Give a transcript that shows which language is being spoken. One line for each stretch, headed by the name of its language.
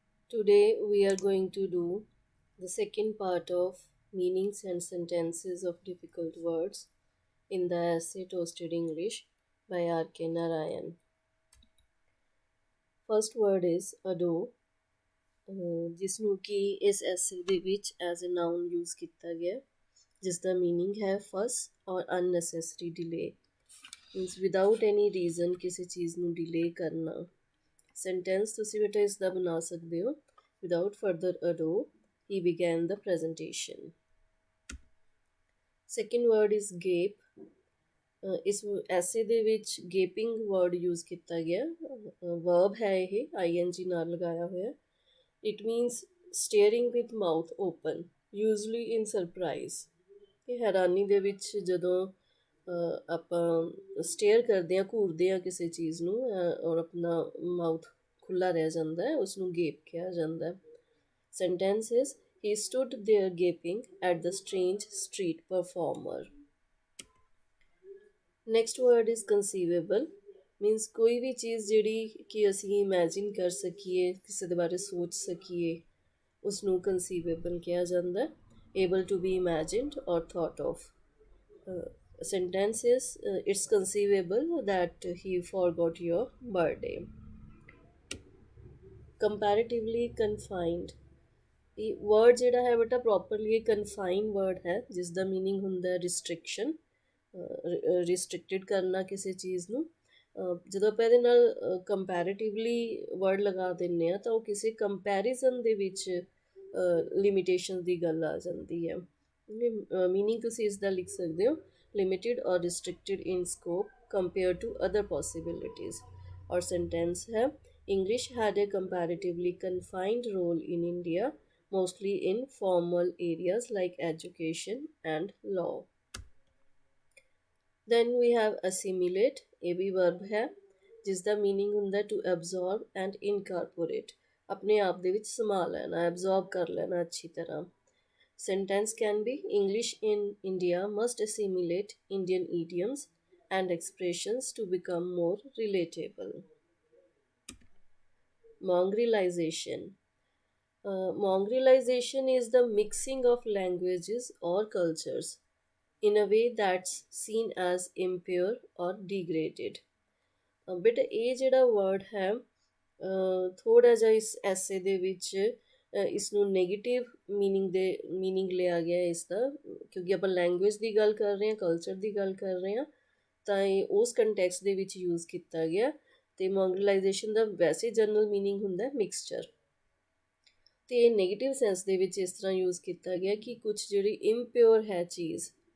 English: Today we are going to do the second part of meanings and sentences of difficult words in the essay Toasted English by R.K. Narayan.
Punjabi: First word is ado, ਜਿਸਨੂੰ ਕਿ ਇਸ ਐਸੇ ਦੇ ਵਿੱਚ as a ਨਾउन use ਕੀਤਾ ਗਿਆ ਜਿਸ ਦਾ meaning ਹੈ ਫਸ ਔਰ unnecessary delay means without any reason ਕਿਸੇ ਚੀਜ਼ ਨੂੰ ਡਿਲੇ ਕਰਨਾ ਸੈਂਟੈਂਸ ਤੁਸੀਂ ਬੇਟਾ ਇਸ ਦਾ ਬਣਾ ਸਕਦੇ ਹੋ
English: without further ado he began the presentation. Second word is gape.
Punjabi: ਇਸ ਐਸੇ ਦੇ ਵਿੱਚ ਗੇਪਿੰਗ ਵਰਡ ਯੂਜ਼ ਕੀਤਾ ਗਿਆ ਵਰਬ ਹੈ ਇਹ ing ਨਾਲ ਲਗਾਇਆ ਹੋਇਆ it means steering with mouth open usually in surprise ਇਹ ਹੈਰਾਨੀ ਦੇ ਵਿੱਚ ਜਦੋਂ ਆਪਾਂ ਸਟੇਅਰ ਕਰਦੇ ਹਾਂ ਘੂਰਦੇ ਹਾਂ ਕਿਸੇ ਚੀਜ਼ ਨੂੰ ਔਰ ਆਪਣਾ ਮਾਊਥ ਖੁੱਲ੍ਹਾ ਰਹਿ ਜਾਂਦਾ ਹੈ ਉਸਨੂੰ ਗੇਪ ਕਿਹਾ ਜਾਂਦਾ ਹੈ sentence is
English: he stood there gaping at the strange street performer. Next word is conceivable.
Punjabi: Means ਕੋਈ ਵੀ ਚੀਜ਼ ਜਿਹੜੀ ਕਿ ਅਸੀਂ ਇਮੈਜਿਨ ਕਰ ਸਕੀਏ ਕਿਸੇ ਦੇ ਬਾਰੇ ਸੋਚ ਸਕੀਏ ਉਸਨੂੰ conceivable ਕਿਹਾ ਜਾਂਦਾ ਹੈ
English: able to be imagined or thought of. Sentence is it's conceivable that he forgot your birthday. Comparatively confined.
Punjabi: ਇਹ ਵਰਡ ਜਿਹੜਾ ਹੈ ਬੇਟਾ ਪ੍ਰੋਪਰਲੀ ਇਹ ਕਨਫਾਈਨ ਵਰਡ ਹੈ ਜਿਸ ਦਾ ਮੀਨਿੰਗ ਹੁੰਦਾ ਰਿਸਟ੍ਰਿਕਸ਼ਨ ਰਿਸਟ੍ਰਿਕਟਿਡ ਕਰਨਾ ਕਿਸੇ ਚੀਜ਼ ਨੂੰ ਜਦੋਂ ਆਪਾਂ ਇਹਦੇ ਨਾਲ ਕੰਪੈਰੀਟਿਵਲੀ ਵਰਡ ਲਗਾ ਦਿੰਦੇ ਹਾਂ ਤਾਂ ਉਹ ਕਿਸੇ ਕੰਪੈਰੀਜ਼ਨ ਦੇ ਵਿੱਚ ਲਿਮਿਟੇਸ਼ਨ ਦੀ ਗੱਲ ਆ ਜਾਂਦੀ ਹੈ ਮੀਨਿੰਗ ਤੁਸੀਂ ਇਸ ਦਾ ਲਿਖ ਸਕਦੇ ਹੋ ਲਿਮਿਟਿਡ ਔਰ ਰਿਸਟ੍ਰਿਕਟਿਡ ਇਨ scope compare to other possibilities ਔਰ ਸੈਂਟੈਂਸ ਹੈ
English: English had a comparatively confined role in India, mostly in formal areas like education and law. Then we have assimilate, a
Hindi: भी
English: verb
Hindi: है जिसका
English: meaning ਹੁੰਦਾ to absorb and incorporate,
Hindi: अपने आप
Punjabi: ਦੇ ਵਿੱਚ ਸਮਾ ਲੈਣਾ,
English: absorb
Punjabi: ਕਰ ਲੈਣਾ ਅੱਛੀ ਤਰ੍ਹਾਂ.
English: Sentence can be English in India must assimilate Indian idioms and expressions to become more relatable. Mongrelization. Mongrelization is the mixing of languages or cultures in a way that's seen as impure or degraded.
Punjabi: But ਇਹ ਜਿਹੜਾ word ਹੈ ਥੋੜ੍ਹਾ ਜਿਹਾ ਇਸ ਐਸੇ ਦੇ ਵਿੱਚ ਇਸ ਨੂੰ ਨੈਗੇਟਿਵ ਮੀਨਿੰਗ ਲਿਆ ਗਿਆ ਇਸ ਦਾ ਕਿਉਂਕਿ ਆਪਾਂ ਲੈਂਗੁਏਜ ਦੀ ਗੱਲ ਕਰ ਰਹੇ ਹਾਂ ਕਲਚਰ ਦੀ ਗੱਲ ਕਰ ਰਹੇ ਹਾਂ ਤਾਂ ਇਹ ਉਸ ਕੰਟੈਕਸਟ ਦੇ ਵਿੱਚ ਯੂਜ਼ ਕੀਤਾ ਗਿਆ ਅਤੇ ਮੌਂਗਰਲਾਈਜੇਸ਼ਨ ਦਾ ਵੈਸੇ ਜਨਰਲ ਮੀਨਿੰਗ ਹੁੰਦਾ ਮਿਕਸਚਰ ਅਤੇ ਇਹ ਨੈਗੇਟਿਵ ਸੈਂਸ ਦੇ ਵਿੱਚ ਇਸ ਤਰ੍ਹਾਂ ਯੂਜ਼ ਕੀਤਾ ਗਿਆ ਕਿ ਕੁਛ ਜਿਹੜੀ ਇੰਪਿਓਰ ਹੈ ਚੀਜ਼